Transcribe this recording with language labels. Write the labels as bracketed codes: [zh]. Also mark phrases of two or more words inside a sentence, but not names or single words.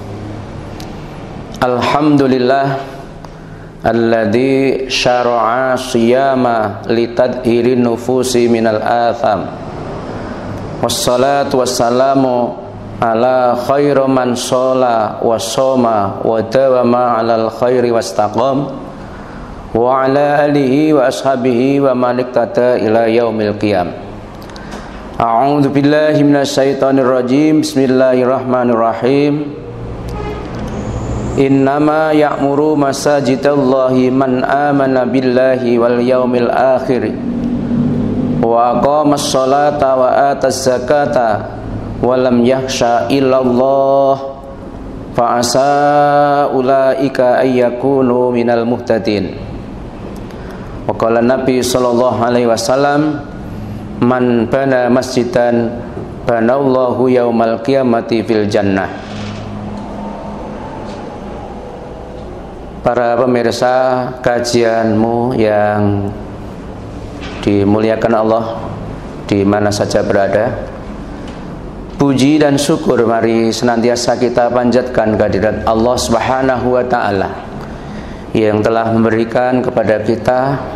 [ar] الحمد لله الذي شرع الصيام لتطهير النفوس من الآثام. والصلاة والسلام على خير من صلى وصام وداوم على الخير واستقام وعلى آله وأصحابه ومن اقتدى إلى يوم القيام. أعوذ بالله من الشيطان الرجيم. بسم الله الرحمن الرحيم. إنما يعمر مساجد الله من آمن بالله واليوم الآخر وأقام الصلاة وآتى الزكاة ولم يخش إلا الله فعسى أولئك أن يكونوا من المهتدين. وقال النبي صلى الله عليه وسلم من بنى مسجدا بنى الله يوم القيامة في الجنة. [id] Para pemirsa kajianmu yang dimuliakan Allah di mana saja berada, puji dan syukur mari senantiasa kita panjatkan kehadirat Allah [ar] سبحانه وتعالى [id] yang telah memberikan kepada kita